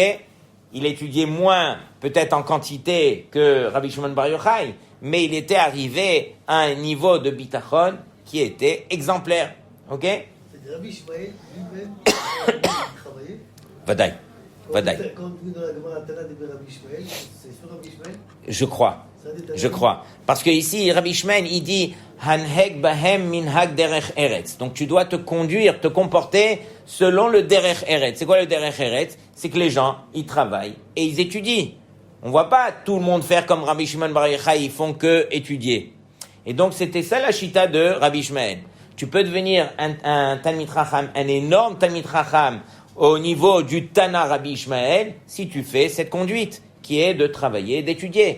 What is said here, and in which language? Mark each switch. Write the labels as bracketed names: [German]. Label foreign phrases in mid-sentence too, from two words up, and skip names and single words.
[French] Il étudiait moins, peut-être en quantité, que Rabbi Shimon Bar Yochai, mais il était arrivé à un niveau de bitachon qui était exemplaire. Ok? Rabbi Ishmael lui-même travaillait. Vadaï. Quand on dit dans la Gemara Tana de Rabbi Ishmael, c'est sur Rabbi Ishmael? Je crois. Parce que ici, Rabbi Ishmael, il dit [Hebrew] הנהג בהם מנהג דרך ארץ. [French] Donc tu dois te conduire, te comporter selon le [Hebrew] דרך ארץ. [French] C'est quoi le [Hebrew] דרך ארץ? [French] C'est que les gens, ils travaillent et ils étudient. On voit pas tout le monde faire comme Rabbi Shimon Bar Yochai, ils font que étudier. Et donc, c'était ça la chita de Rabbi Ishmael. Tu peux devenir un [Hebrew] תלמיד חכם, [French] un énorme [Hebrew] תלמיד חכם [French] au niveau du Tana Rabbi Ishmael, si tu fais cette conduite, qui est de travailler, d'étudier.